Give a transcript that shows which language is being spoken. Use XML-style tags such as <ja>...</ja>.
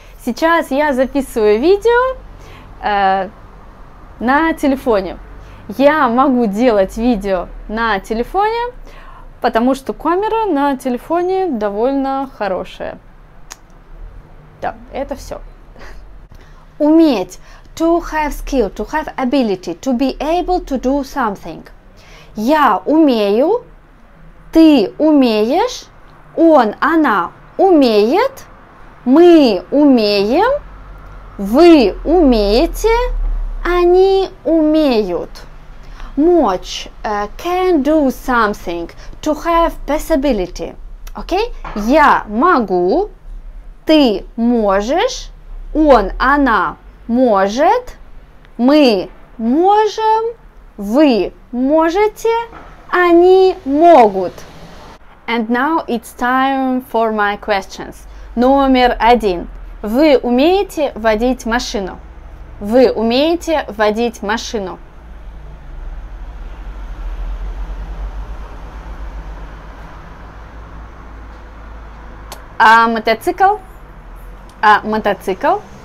<ru>Сейчас я записываю видео на телефоне. Я могу делать видео на телефоне, потому что камера на телефоне довольно хорошая. Да, это все. Уметь.</ru> <en>To have skill, to have ability, to be able to do something.</en> <ru>Я умею, ты умеешь, он, она умеет, мы умеем, вы умеете, они умеют.</ru> <en>Мочь, can do something, to have possibility.</en> <ru>Окей? Я могу, ты можешь, он, она может, мы можем, вы можете, они могут.</ru> <en>And now it's time for my questions.</en> <ru>Номер 1. Вы умеете водить машину? Вы умеете водить машину? А мотоцикл? А мотоцикл?</ru>